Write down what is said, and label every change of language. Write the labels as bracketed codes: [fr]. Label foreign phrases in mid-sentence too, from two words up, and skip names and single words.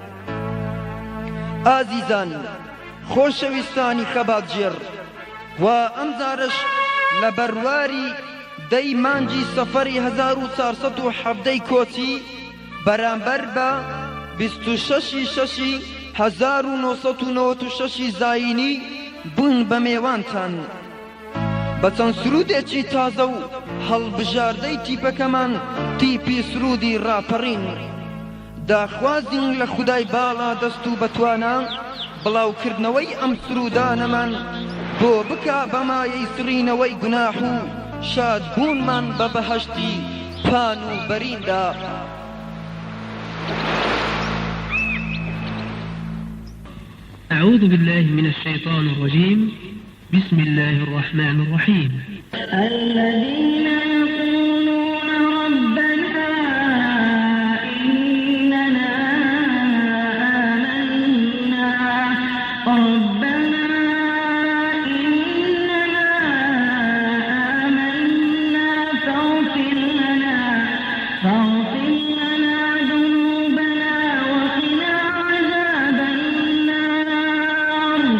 [ckb] ئازیزان خۆشەویستانی خەباتجێر، وا ئەمجارش لە بەرواری دەی مانگی سەفەری 1470 کۆچی بەرامبەر بە 26/6/1996 زاینی بوون بە میێوانتان بە چەند سرودێکی تازە و هەڵبژاردەی تیپەکەمان تیپی سرودی ڕاپەڕین. داخوازین لە خودای باڵا دەست و بەتوانە بڵاوکردنەوەی ئەم سرودانەمان بۆ بکا بەمایەی سڕینەوەی گوناح و شادبوونمان بە بەهەشتی پان و بەریندا. [ar] أعوذ بالله من الشيطان الرجيم. بسم الله الرحمن الرحيم. الذين يقولون ربنا إننا آمنا فاغفر لنا ذنوبنا وقنا عذاب النار.